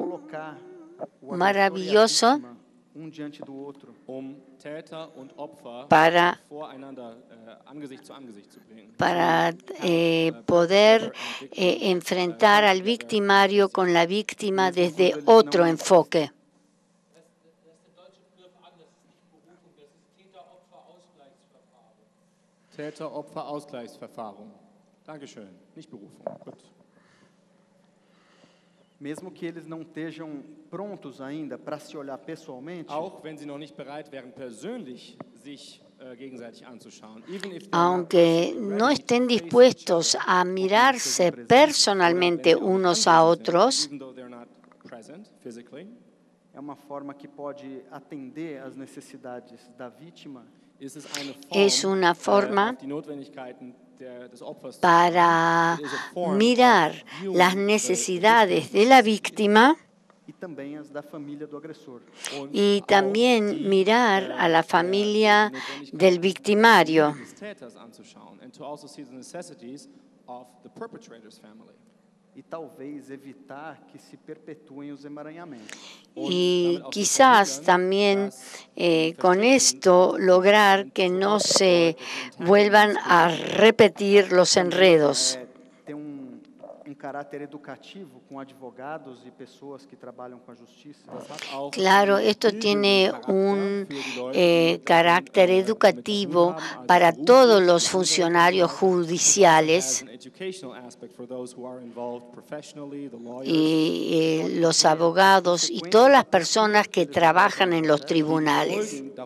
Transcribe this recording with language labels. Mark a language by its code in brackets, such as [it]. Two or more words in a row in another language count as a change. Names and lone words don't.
[pt] Colocar o [es] maravilloso [pt] agressor e a vítima diante do outro. [de] Täter und Opfer [es] para [de] voreinander Angesicht zu Angesicht zu bringen. [es] para poder enfrentar al victimario con la víctima desde otro enfoque. [de] Täter-Opfer-Ausgleichsverfahren. Dankeschön. Nicht Berufung. Gut. [pt] Mesmo que eles não estejam prontos ainda para se olhar pessoalmente, [de] Auch wenn sie noch nicht bereit wären, persönlich sich gegenseitig anzuschauen. [en] Even if they're not [es] Aunque [en] personally [es] no [en] ready [es] estén [en] to face [es] dispuestos [en] each other, [es] a mirarse personalmente unos a otros, [en] even though they're not present physically, [pt] é uma forma que pode atender às necessidades da vítima [de] ist es eine [es] es una forma [de] auf die Notwendigkeiten des Opfers zu [es] para [de] schauen. [en] It is a form [es] mirar [en] of viewing [es] las [en] the [es] necesidades de la víctima [pt] e também as da família do agressor. [de] und [es] y [de] auch [es] también [de] die, [es] mirar a la familia del victimario. [de] des Täters anzuschauen [en] and to also see the necessities of the perpetrator's family. [pt] E talvez evitar que se perpetuem os emaranhamentos. [es] Y quizás también con esto lograr que no se vuelvan a repetir los enredos. [pt] Ter caráter educativo com advogados e pessoas que trabalham com a justiça. [es] Claro, esto tiene un carácter educativo para todos los funcionarios judiciales y los abogados y todas las personas que trabajan en los tribunales.